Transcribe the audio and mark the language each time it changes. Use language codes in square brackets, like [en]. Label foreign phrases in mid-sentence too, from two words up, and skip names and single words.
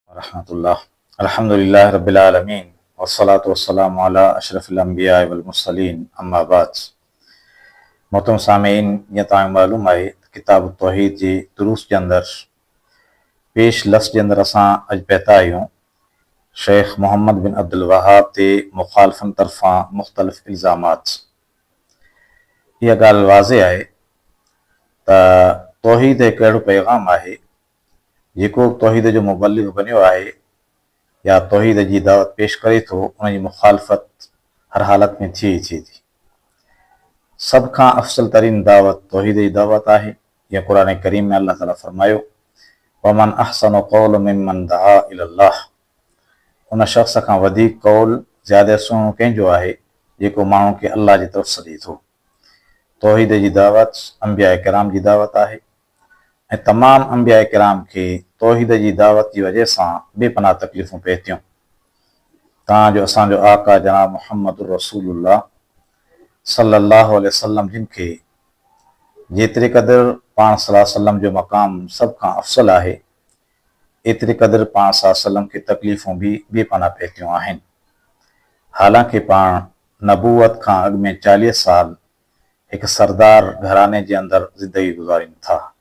[ar] रहमतुल्लाह। الحمد لله رب العالمين والصلاة والسلام على أشرف الأنبياء والمرسلين أما بعد. [sd] मोहतरम सामीन, जीअं तव्हांखे मालूम आहे किताब तौहीद जे दुरूस जे अंदरि पेश लफ़्ज़ जे अंदरि असां अॼु पहुता आहियूं शेख मोहम्मद बिन अब्दुल वहाब ते मुखालिफ़नि तरफ़ां मुख़्तलिफ़ इल्ज़ामात। इहा ॻाल्हि वाज़े आहे त तौहीद हिकु अहिड़ो पैगाम आहे जेको तौहीद जो मुबल्लिग़ बनियो आहे या तौहीद जी दावत पेश करे थो, उनजी मुखालिफ़त हर हालत में थिए ई थिए थी। सभ खां अफ़सल तरीन दावत तौहीद जी दावत आहे। जीअं क़ुरान करीम में अल्लाह ताला फरमायो, [ar] ومن أحسن قولا ممن دعا إلى الله, [sd] उन शख़्स खां वधीक कौल ज़्यादा सुहिणो कंहिंजो आहे जेको माण्हू खे अल्लाह जी तरफ़ सॾे थो। तौहीद जी दावत अंबिया किराम जी दावत आहे ऐं तमामु अंबिया किराम खे तौहीद जी दावत जी वजह सां बेपनाह तकलीफ़ूं पए थियूं। तव्हांजो असांजो आका जनाब मुहम्मद रसूलुल्लाह [ar] صلى الله عليه وسلم [sd] जिन खे जेतिरे क़दुरु पाण [ar] صلى الله عليه وسلم [sd] जो मक़ाम सभ खां अफ़सल आहे, एतिरे क़दुरु पाण [ar] صلى الله عليه وسلم [sd] खे तकलीफ़ूं बि बेपनाह पए थियूं आहिनि। हालांकि पाण नबूवत खां अॻु में 40 साल हिकु सरदार घराने जे अंदरि ज़िंदगी गुज़ारियूं था।